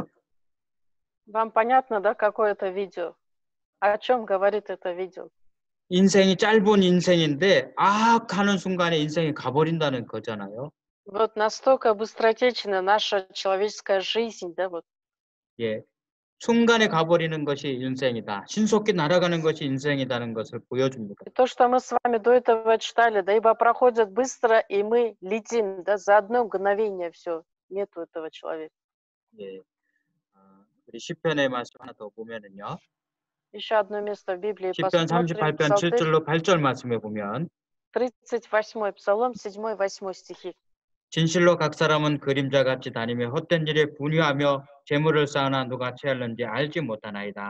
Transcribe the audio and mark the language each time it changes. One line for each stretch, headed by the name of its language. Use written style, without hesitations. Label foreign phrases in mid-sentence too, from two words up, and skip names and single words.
Russian: Вам понятно, да, какое это видео? О чем говорит это видео?
Korean: 인생이 짧은 인생인데 하는 순간에 인생이 가버린다는 거잖아요.
Russian: Вот настолько быстротечна наша человеческая жизнь, да, вот.
Korean: 예. 순간에 가버리는 것이 인생이다. 신속히 날아가는 것이 인생이라는 것을 보여줍니다.
Russian: И то, что мы с вами до этого читали, да, ибо проходит быстро, и мы летим, да, за одно мгновение все, нету этого человека.
Korean: 예. 우리 시편의 말씀 하나 더 보면은요.
Russian: Еще одно место в Библии
Korean: 시편
Russian: посмотрим.
Korean: 38편
Russian: Псалтырь,
Korean: 7절로 8절 말씀에 보면
Russian: 38 Псалом, 7-8 стихи.
Korean: 진실로 각 사람은 그림자같이 다니며 헛된 일에 분유하며 재물을 쌓으나 누가 채할는지 알지 못하나이다.